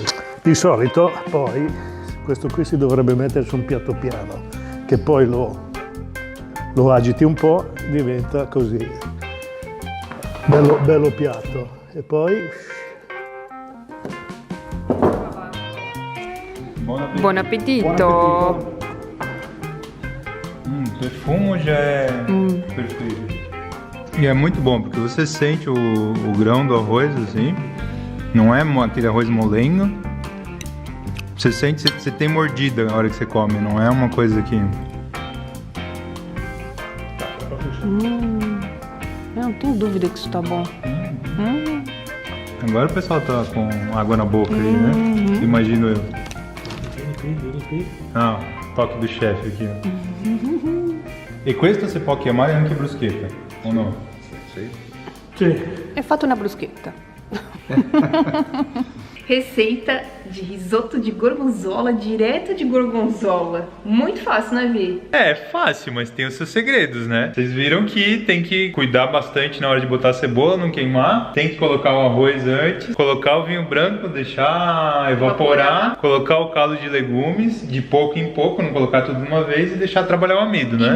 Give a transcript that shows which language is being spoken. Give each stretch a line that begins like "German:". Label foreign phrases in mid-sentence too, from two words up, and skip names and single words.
Italian: Di solito poi questo qui si dovrebbe mettere su un piatto piano, che poi lo agiti un po', diventa così. Bello piatto. E poi... Buon appetito.
Portuguese: O perfume já é perfeito. E é muito bom, porque você sente o grão do arroz, assim. Não é aquele arroz molengo. Você sente, você tem mordida na hora que você come, não é uma coisa que... Não tenho dúvida que isso tá bom. Agora o pessoal tá com água na boca aí, né? Imagino eu. Ah, toque do chefe aqui.
Italian: E questo si può chiamare anche bruschetta, o no? Sì. È fatto una bruschetta.
Portuguese: Receita de risoto de gorgonzola, direto de gorgonzola. Muito fácil, né, Vi? É fácil, mas tem os seus segredos, né? Vocês viram que tem que cuidar bastante na hora de botar a cebola, não queimar. Tem que colocar o arroz antes, colocar o vinho branco, deixar evaporar, colocar o caldo de legumes, de pouco em pouco, não colocar tudo de uma vez e deixar trabalhar o amido, né?